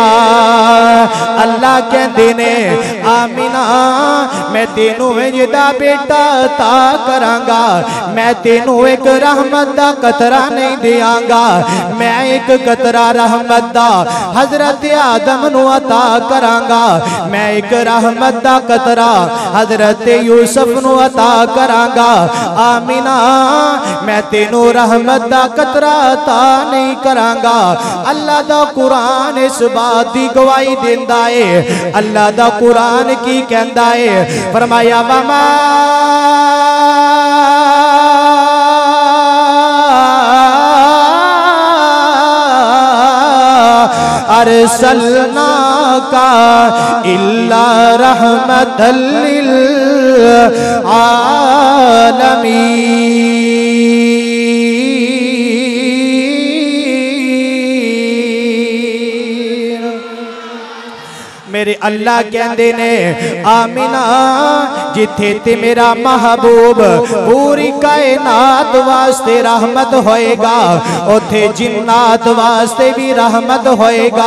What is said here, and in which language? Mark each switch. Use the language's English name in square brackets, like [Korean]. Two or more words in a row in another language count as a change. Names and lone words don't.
[Punjabi] اللہ کہندے نے آمنہ میں تینوں اینج دا بیٹا تا کراں گا، میں تینوں ایک رحمت دا قطرہ نہیں دیاں گا، میں ایک قطرہ رحمت دا حضرت آدم نوں عطا کراں گا، میں ایک رحمت دا قطرہ حضرت یوسف نوں عطا کراں گا. آمنہ میں تینوں رحمت دا قطرہ عطا نہیں کراں گا. اللہ دا قرآن اس بات دی گواہی دیندا ہے. اللہ دا قرآن کی کہندا ہے، فرمایا [Arabic] وما أرسلناك إلا رحمة للعالمين. [Punjabi] میرے اللہ کہندے نے آمنہ جتھے تے میرا محبوب پوری کائنات واسطے رحمت ہوئے گا اوتھے جنات واسطے بھی رحمت ہوئے گا.